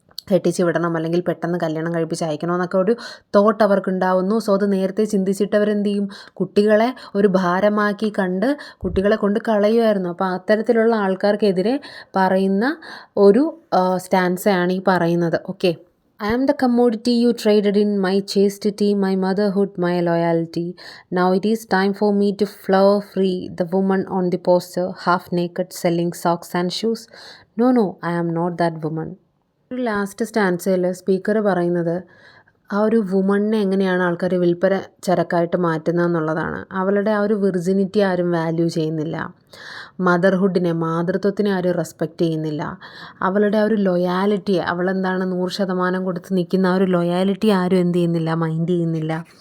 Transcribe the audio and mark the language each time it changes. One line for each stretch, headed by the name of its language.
Malayalam: കെട്ടിച്ച് വിടണം അല്ലെങ്കിൽ പെട്ടെന്ന് കല്യാണം കഴിപ്പിച്ച് അയക്കണമെന്നൊക്കെ ഒരു തോട്ട് അവർക്കുണ്ടാവുന്നു. സോ അത് നേരത്തെ ചിന്തിച്ചിട്ടവരെന്ത് ചെയ്യും, കുട്ടികളെ ഒരു ഭാരമാക്കി കണ്ട് കുട്ടികളെ കൊണ്ട് കളയുമായിരുന്നു. അപ്പോൾ അത്തരത്തിലുള്ള ആൾക്കാർക്കെതിരെ പറയുന്ന ഒരു സ്റ്റാൻസയാണ് ഈ പറയുന്നത്.
English: Okay, I am the commodity you traded in, my chastity, my motherhood, my loyalty. Now it is time for me to flower free, the woman on the poster, half naked, selling socks and shoes. No, I am not that woman.
Malayalam: ഒരു last സ്റ്റാൻസയിൽ speaker പറയുന്നത് ആ ഒരു വുമണിനെ എങ്ങനെയാണ് ആൾക്കാർ വിൽപ്പന ചരക്കായിട്ട് മാറ്റുന്നത് എന്നുള്ളതാണ്. അവളുടെ ആ ഒരു വിർജിനിറ്റി ആരും വാല്യൂ ചെയ്യുന്നില്ല, മദർഹുഡിനെ, മാതൃത്വത്തിനെ ആരും റെസ്പെക്റ്റ് ചെയ്യുന്നില്ല, അവളുടെ ആ ഒരു ലൊയാലിറ്റി, അവളെന്താണ് 100% കൊടുത്ത് നിൽക്കുന്ന ആ ഒരു ലൊയാലിറ്റി ആരും എന്ത് ചെയ്യുന്നില്ല, മൈൻഡ് ചെയ്യുന്നില്ല.